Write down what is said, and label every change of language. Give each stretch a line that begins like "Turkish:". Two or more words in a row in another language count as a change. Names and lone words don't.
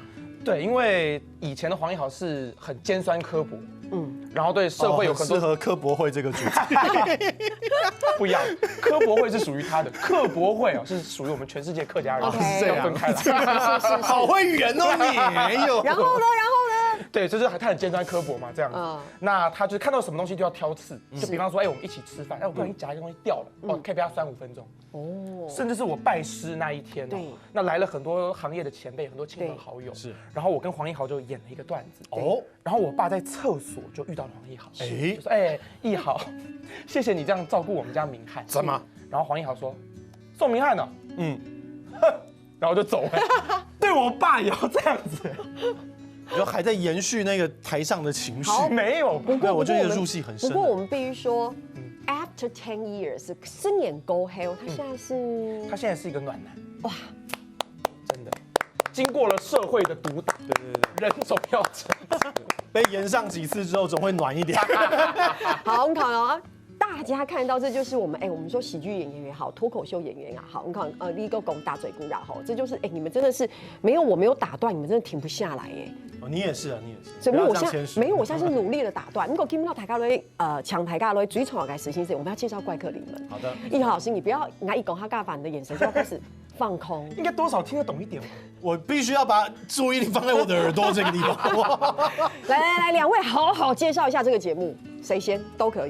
Chinese: 對，因為以前的黃義豪是很尖酸刻薄，然後對社會有很多適合刻薄會這個主題。不一樣，刻薄會是屬於他的，刻薄會哦是屬於我們全世界客家人，是這樣分開來。好會圓哦你，然後呢？對，就是他很尖酸刻薄嘛，這樣子。那他就看到什麼東西就要挑刺，就比方說，我們一起吃飯，我不小心夾一個東西掉了，可以被他酸5分鐘。哦。甚至是我拜師那一天，那來了很多行業的前輩，很多親朋好友。是。然後我跟黃義豪就演了一個段子。哦。然後我爸在廁所就遇到了黃義豪，就說：“義豪，謝謝你這樣照顧我們家明翰。” 怎麼？然後黃義豪說：“宋明翰呢？” 哼。然後就走了。對我爸也要這樣子。就還在延續那個台上的情緒，沒有。不過我覺得入戲很深。不過我們必須說 ，
English: after 10 years，
Chinese: 10 年過後，他現在是一個暖男。哇，真的，經過了社會的毒打，對，人總要成長。被延上幾次之後，總會暖一點。好，我們看啊。大家看到這就是我們我們說喜劇演員也好，脫口秀演員也好，你看立個拱大嘴鼓然後，這就是你們真的是我沒有打斷，你們真的停不下來耶。哦，你也是啊，你也是。所以我現在我現在是努力的打斷。如果聽不到大家來搶大家來追從嘅實心事，我們要介紹怪客臨門。好的，義豪老師，你不要一講客家話，你的眼神就要開始放空。應該多少聽得懂一點吧？我必須要把注意力放在我的耳朵這個地方。來，兩位好好介紹一下這個節目，誰先都可以。